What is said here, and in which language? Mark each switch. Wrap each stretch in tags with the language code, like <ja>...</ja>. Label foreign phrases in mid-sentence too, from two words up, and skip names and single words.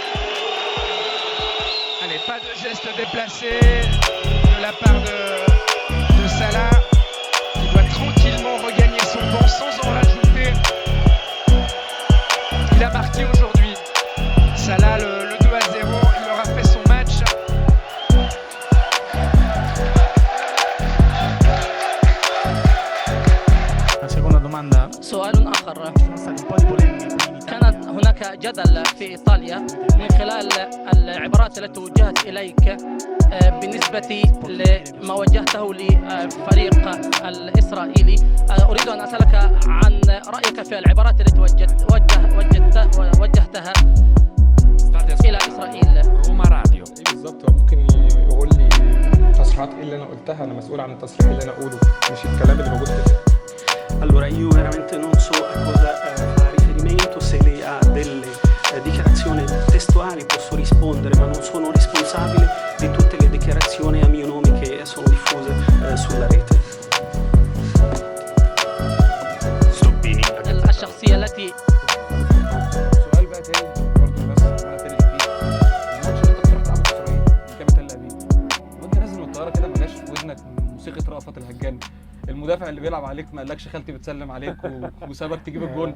<fr>Allez, pas de geste déplacé de la part de Salah, qui doit tranquillement regagner son banc sans en rajouter. Il a marqué aujourd'hui. Salah, le 2-0, il aura fait son match.</fr> <it>La seconda domanda,</it> <ar>سؤال آخر.</ar> <it>ci sono stati un po' di polemiche in Italia.</it> <ar>كانت هناك جدل في إيطاليا من خلال العبارات التي وجهت إليك بالنسبة لما وجهته للفريق الإسرائيلي. أريد أن أسألك عن رأيك في العبارات التي وجهتها إلى إسرائيل. Roma Radio. ايه بالظبط، هو ممكن يقول لي تصريحات ايه اللي انا قلتها؟ انا مسؤول عن التصريح اللي انا اقوله، مش الكلام اللي موجود كده.</ar> <it>Allora io veramente non so a cosa fa riferimento, se lei ha delle dichiarazioni testuali posso rispondere, ma non sono responsabile di tutte le dichiarazioni a mio nome che sono diffuse sulla rete.</it> <ar>الشخصية التي سؤال بقى تاني برضه الناس عماله تلغي فيه. الماتش اللي انت بتروح تلعبه في اسرائيل قدام تل ابيب، وانت نازل من الطياره كده ما جاش في ودنك موسيقى رأفت الهجان؟ المدافع اللي بيلعب عليك ما قالكش خالتي بتسلم عليك وسابك تجيب الجون؟</ar>